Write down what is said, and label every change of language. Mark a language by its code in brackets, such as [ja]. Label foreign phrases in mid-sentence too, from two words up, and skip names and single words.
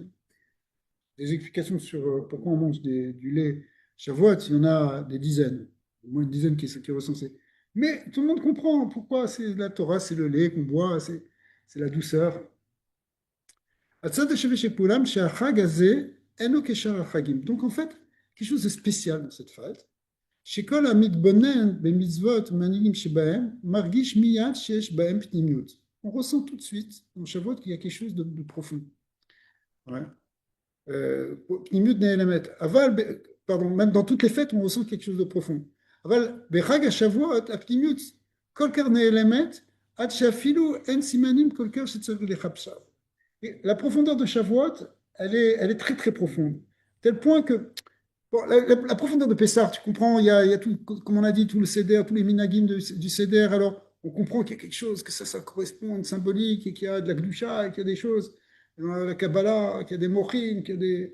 [fr] Des explications sur pourquoi on mange du lait Shavuot, il y en a des dizaines, au moins une dizaine qui est recensée. Mais tout le monde comprend pourquoi c'est la Torah, c'est le lait qu'on boit, c'est la douceur. Donc en fait, quelque chose de spécial dans cette fête. [he] שכל המתבונן במצוות ומנהיגים שבהם מרגיש מיד שיש בהם פנימיות. [fr] On ressent tout de suite dans Shavuot qu'il y a quelque chose de profond. Ouais. [he] פנימיות נעלמת. [fr] pardon, même dans toutes les fêtes, on ressent quelque chose de profond. [he] אבל בחג השבועות הפנימיות כל כך נעלמת עד שאפילו אין סימנים כל כך שצריך לחפשה. [fr] Et la profondeur de Shavuot, elle est très très profonde. Tel point que bon, la profondeur de Pessah, tu comprends, il y a tout, comme on a dit, tout le Seder, tous les minagim du Seder, alors on comprend qu'il y a quelque chose, que ça correspond à une symbolique, et qu'il y a de la Gdusha, et qu'il y a des choses, dans la Kabbalah, qu'il y a des Mochim, qu'il y a des.